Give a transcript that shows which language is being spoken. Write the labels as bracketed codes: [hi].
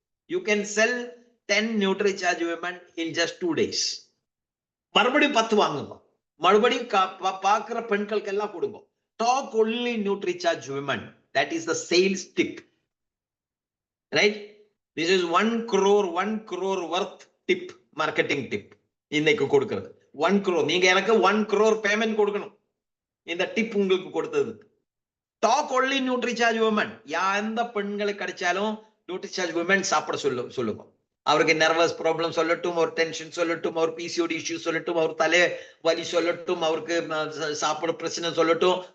[en] You can sell 10 Nutricharge women in just 2 days. [ta] மறுபடியும் 10 வாங்குங்க, மறுபடியும் பாக்குற பெண்களுக்கு எல்லாம் கொடுங்க. [en] Talk only Nutricharge women. That is the sales tip. Right, this is 1 crore worth tip, marketing tip [ta] இன்னைக்கு கொடுக்கிறது. 1 crore நீங்க எனக்கு 1 crore பேமெண்ட் கொடுக்கணும் இந்த டிப் உங்களுக்கு கொடுத்தது. [en] Talk only Nutricharge women. [ta] எந்த பெண்களுக்கு கிடைச்சாலும் நியூட்ரிசார்ஜ் விமன் சாப்பிட சொல்லுங்க. அவருக்கு நர்வஸ் ப்ராப்ளம் சொல்லட்டும், ஒரு டென்ஷன் சொல்லட்டும், ஒரு பிசிஓடி இஷ்யூ சொல்லட்டும், அவர் தலை வலி சொல்லட்டும், அவருக்கு சாப்பிட பிரச்சனை சொல்லட்டும்.